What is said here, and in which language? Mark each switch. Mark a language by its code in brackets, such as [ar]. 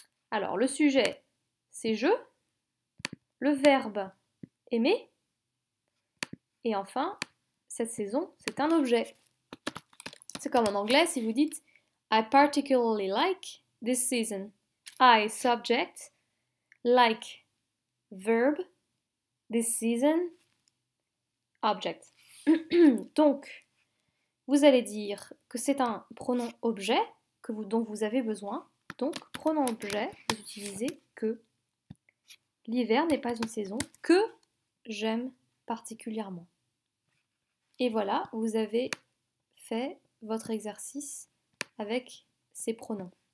[fr] Alors, le sujet, c'est je. Le verbe, aimer. Et enfin, cette saison, c'est un objet. C'est comme en anglais si vous dites [en] I particularly like this season. I, subject, like, verb, this season, object. [fr] Donc, vous allez dire que c'est un pronom objet dont vous avez besoin. Donc, pronom objet, vous utilisez que. L'hiver n'est pas une saison que j'aime particulièrement. Et voilà, vous avez fait votre exercice avec ces pronoms.